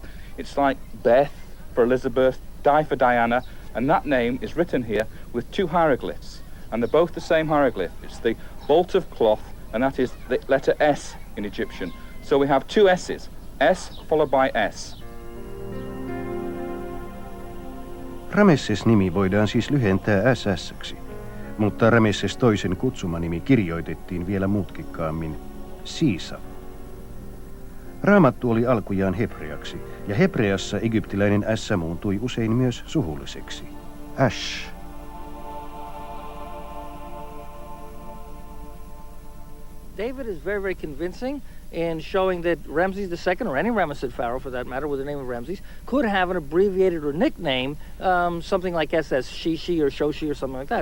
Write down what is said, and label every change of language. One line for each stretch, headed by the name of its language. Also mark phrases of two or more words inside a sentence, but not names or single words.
English: It's like Beth for Elizabeth, Di for Diana, and that name is written here with two hieroglyphs, and they're both the same hieroglyph. It's the bolt of cloth, and that is the letter S in Egyptian. So we have two S's, S followed by S.
Finnish: Ramesses-nimi voidaan siis lyhentää SS-ksi, mutta Ramesses toisen kutsumanimi kirjoitettiin vielä mutkikkaammin Siisa. Raamattu oli alkujaan hebreaksi, ja hebreassa egyptiläinen S muuntui usein myös suhulliseksi. Ash.
English: David is very, very convincing in showing that Ramses II, or any Ramesside pharaoh for that matter, with the name of Ramses, could have an abbreviated or nickname, something like SS, Shishi or Shoshi or something like that.